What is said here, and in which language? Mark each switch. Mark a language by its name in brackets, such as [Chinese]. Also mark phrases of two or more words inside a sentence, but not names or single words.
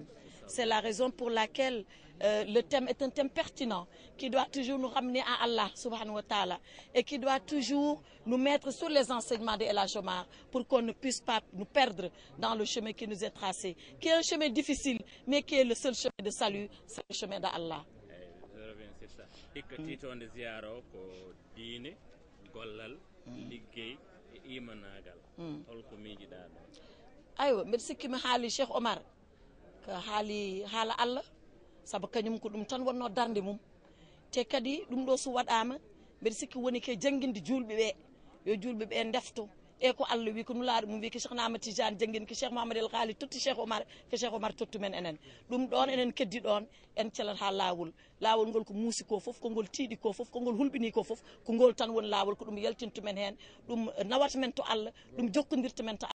[French] C'est la raison pour laquelle le thème est un thème pertinent qui doit toujours nous ramener à Allah [Arabic] subhanahu wa ta'ala [French] et qui doit toujours nous mettre sur les enseignements de El Hadj Omar pour qu'on ne puisse pas nous perdre dans le chemin qui nous est tracé, qui est un chemin difficile, mais qui est le seul chemin de salut, c'est le chemin d'Allah. Je reviens sur ça. [Fula] Ikkatiitonde ziyaro ko diine, gollal, liggéey e imanagal. Holko miijiɗa ɗon? Aywa, mbeɗa sikki mi haali Cheikh Omar ko haala Allah sabu kañum ko ɗum tan wonno darde mum te kadi ɗum ɗo so waɗama mbeɗa sikki woni ke jangguinde julɓe ɓe yo julɓe ɓe ndefto e ko Allah wi ko nulaaɗo mum wi ko Cheikh Ahmad Tidiane jangguin ko Cheikh Mouhamadou El Ghali totti Cheikh Omar ko Cheikh Omar tottu men enen ɗum ɗon enen keddi ɗon en calat ha lawol ngol ko muusi ko foof ko ngol tiiɗi ko foof ko ngol hulɓini ko foof ko ngol tan woni lawol ko ɗum yaltintu men hen ɗum nawata men to Allah ɗum jokkodirta men to